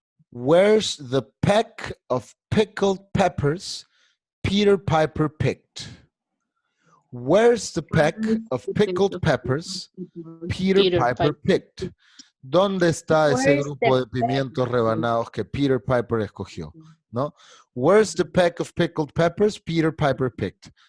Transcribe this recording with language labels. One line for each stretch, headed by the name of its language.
English: Where's the peck of pickled peppers Peter Piper picked? Where's the peck of pickled peppers Peter Piper picked?
Spanish: ¿Dónde está ese
English: Where's
Spanish: grupo
English: the
Spanish: de pimientos rebanados que Peter Piper escogió? ¿No?
English: Where's the peck of pickled peppers Peter Piper picked?